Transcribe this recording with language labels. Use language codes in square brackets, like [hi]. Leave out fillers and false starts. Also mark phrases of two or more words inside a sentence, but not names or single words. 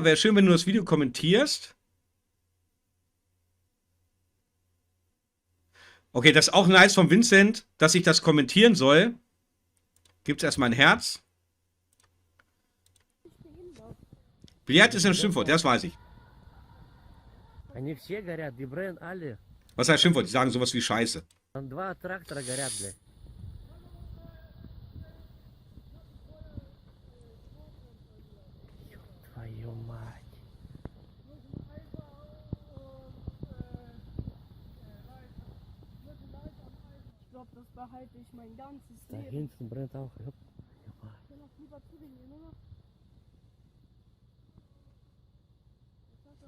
[de] Wäre schön, wenn du das Video kommentierst. Okay, das ist auch nice von Vincent, dass ich das kommentieren soll. Gibt es erstmal ein Herz. Billard ist ein Schimpfwort, das weiß ich. [ru] Они все горят, [de] die brennen alle. Was heißt Schimpfwort? Die sagen sowas wie Scheiße. [ru] Там 2 трактора горят, блядь. Ёб твою мать. [de] Ich glaube, das behalte ich mein ganzes Da Leben. hinten brennt auch. Ёb. Ich will noch lieber zu den gehen, oder? Sascha,